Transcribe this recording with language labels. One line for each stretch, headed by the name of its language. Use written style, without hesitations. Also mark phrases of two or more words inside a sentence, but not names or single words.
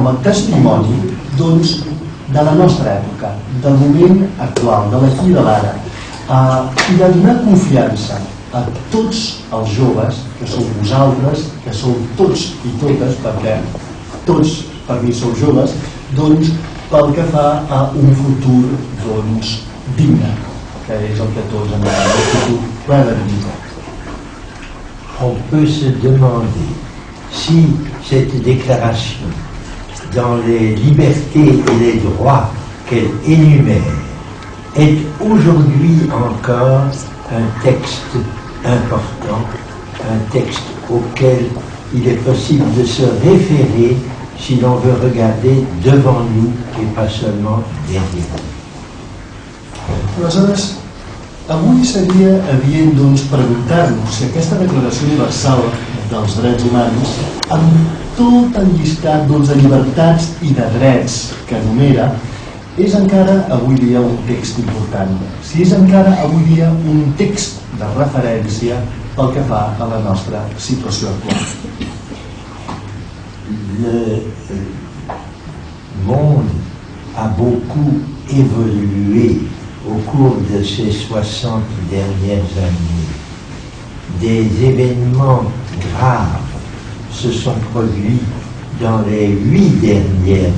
Catalan: a testimoni, doncs, de la nostra època, del moment actual, de l'aquí i de l'ara, i de donar confiança a tots els joves, que sou vosaltres, que sou tots i totes, perquè tots per mi sou joves, doncs, pel que fa a un futur, doncs, digne, que és el que tots en el futur ple de dignitat.
French: On peut se demander si cette déclaration, dans les libertés et les droits qu'elle énumère, est aujourd'hui encore un texte important, un texte auquel il est possible de se référer si l'on veut regarder devant nous et pas seulement derrière nous.
Catalan: Aleshores, avui seria adient, doncs, preguntar-nos si aquesta Declaració Universal dels Drets Humans, amb tot el llistat, doncs, de llibertats i de drets que enumera, és encara avui dia un text important, si és encara avui dia un text de referència pel que fa a la nostra situació actual.
French: Le monde a beaucoup évolué au cours de ces 60 dernières années. Des événements graves se sont produits dans les 8 dernières